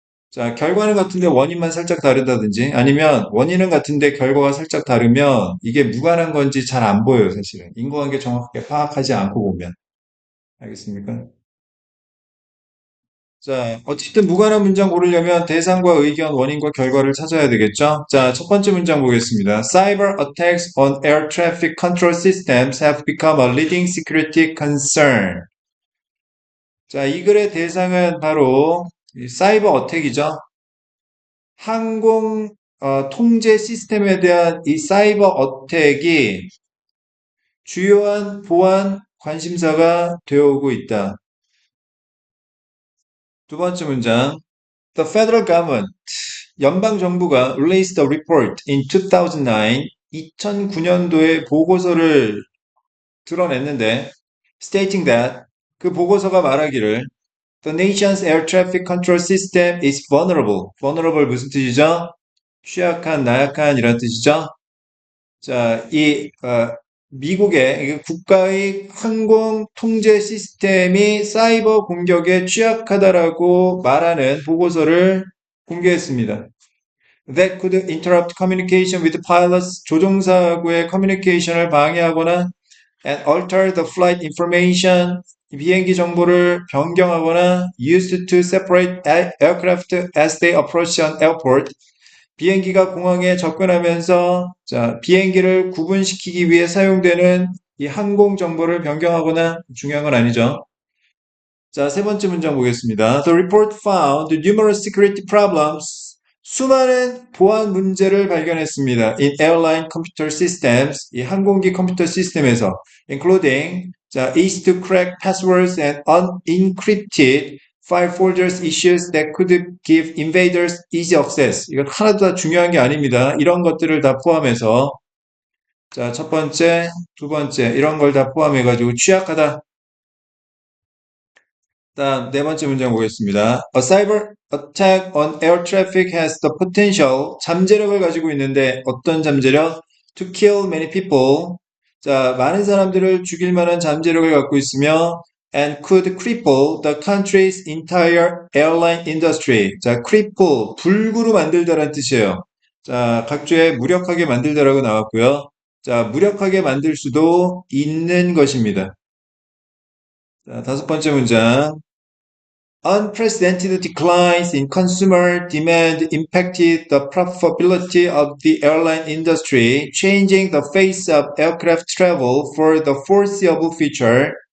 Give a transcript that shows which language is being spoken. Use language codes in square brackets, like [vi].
[ko] 자, 결과는 같은데 원인만 살짝 다르다든지 아니면 원인은 같은데 결과가 살짝 다르면 이게 무관한 건지 잘 안 보여요, 사실은. 인과관계 정확하게 파악하지 않고 보면. 알겠습니까? 자, 어쨌든 무관한 문장 고르려면 대상과 의견, 원인과 결과를 찾아야 되겠죠? 자, 첫 번째 문장 보겠습니다. [en] Cyber attacks on air traffic control systems have become a leading security concern. [ko] 자, 이 글의 대상은 바로 이 사이버 어택이죠. 항공 통제 시스템에 대한 이 사이버 어택이 주요한 보안 관심사가 되어오고 있다. 두 번째 문장. [en] The federal government, [ko] 연방 정부가 [en] released a report in 2009, [ko] 2009년도에 보고서를 드러냈는데, [en] stating that [ko] 그 보고서가 말하기를 [en] The nation's air traffic control system is vulnerable. [ko] vulnerable 무슨 뜻이죠? 취약한, 나약한 이런 뜻이죠. 자, 미국의 국가의 항공 통제 시스템이 사이버 공격에 취약하다라고 말하는 보고서를 공개했습니다. [en] That could interrupt communication with pilots, [ko] 조종사하고의 커뮤니케이션을 방해하거나 [en] and alter the flight information, [ko] 비행기 정보를 변경하거나 [en] used to separate aircraft as they approach an airport, [ko] 비행기가 공항에 접근하면서 자, 비행기를 구분시키기 위해 사용되는 이 항공 정보를 변경하거나 중요한 건 아니죠. 자, 세 번째 문장 보겠습니다. [en] The report found numerous security problems. [ko] 수많은 보안 문제를 발견했습니다. [en] In airline computer systems, [ko] 이 항공기 컴퓨터 시스템에서, [en] including 자, easy to crack passwords and unencrypted file folders issues that could give invaders easy access. [ko] 이건 하나도 다 중요한 게 아닙니다. 이런 것들을 다 포함해서 자, 첫 번째, 두 번째 이런 걸 다 포함해가지고 취약하다. 다음 네 번째 문장 보겠습니다. [en] A cyber attack on air traffic has the potential. [ko] 잠재력을 가지고 있는데 어떤 잠재력? [en] To kill many people. [ko] 자, 많은 사람들을 죽일 만한 잠재력을 갖고 있으며 [en] and could cripple the country's entire airline industry. [ko] 자, cripple, 불구로 만들다라는 뜻이에요. 자, 각주에 무력하게 만들다라고 나왔고요. 자, 무력하게 만들 수도 있는 것입니다. 자, 다섯 번째 문장. [en] Unprecedented declines in consumer demand impacted the profitability of the airline industry, changing the face of aircraft travel for the foreseeable future.